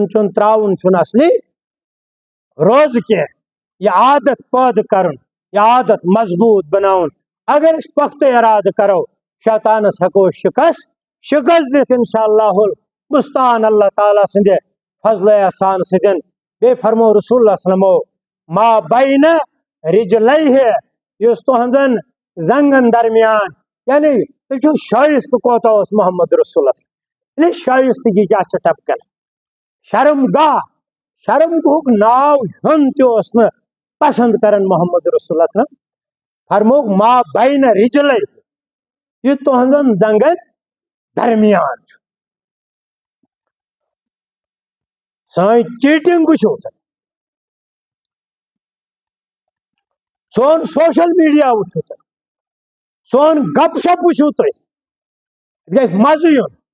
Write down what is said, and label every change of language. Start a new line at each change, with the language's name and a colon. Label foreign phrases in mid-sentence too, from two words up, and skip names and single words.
Kashmiri: چیوٚن ترٛاوُن چھُنہٕ اصلی روزٕ کینٛہہ یہِ عادت پٲدٕ کرُن یہِ عادت مضبوٗط بناوُن اگر أسۍ پۄختہٕ ارادٕ کرو شیطانس ہٮ۪کو أسۍ شکست دِتھ
Arabic: انشاء اللہ مستعان
Kashmiri: اللہ تعالیٰ سٕنٛدِ فضلِ احسان سۭتۍ بیٚیہِ فرمو رسول اللہ
Arabic: صلی اللہ علیہ وسلمو ما بین رجلیہ
Kashmiri: یُس تُہنٛزن زنگن درمیان یعنی تُہۍ چھِو شٲیستہٕ کوتاہ اوس محمد رسول اللہ یعنی شٲیستگی کیٛاہ چھِ ٹپکن شرمگاہُک ناو ہیوٚن تہِ اوس نہٕ پسند کران محمد رسول اللہ
Arabic: صلی اللہ علیہ وسلم
Kashmiri: فرموک
Arabic: ما بین رجلیہ
Kashmiri: یہِ تُہنٛزن زنگن درمیان چھُ سٲنۍ چیٹنگ وٕچھِو تُہۍ سون
English: social media
Kashmiri: وٕچھِو تُہۍ سون گپ شپ وچھو تُہۍ گژھِ مزٕ یُن